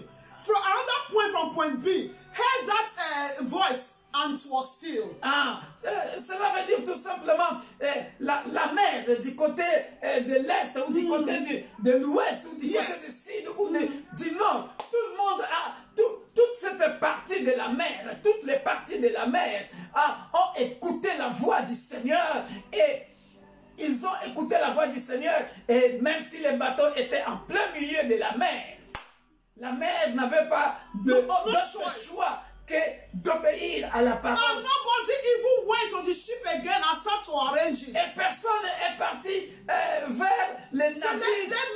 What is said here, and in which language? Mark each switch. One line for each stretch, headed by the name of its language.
English: From another point from point B, heard that voice and it was still.
French: ce Cela veut dire tout simplement la mer du côté de l'Est ou du côté de l'Ouest ou du côté du Sud ou du Nord. Tout le monde a, toute cette partie de la mer, toutes les parties de la mer ont écouté la voix du Seigneur et ils ont écouté la voix du Seigneur et même si les bateaux étaient en plein milieu de la mer n'avait pas d'autre choix que d'obéir à la parole.
English: And nobody even went to the ship again and started to arrange it.
French: Et personne est parti vers les navires.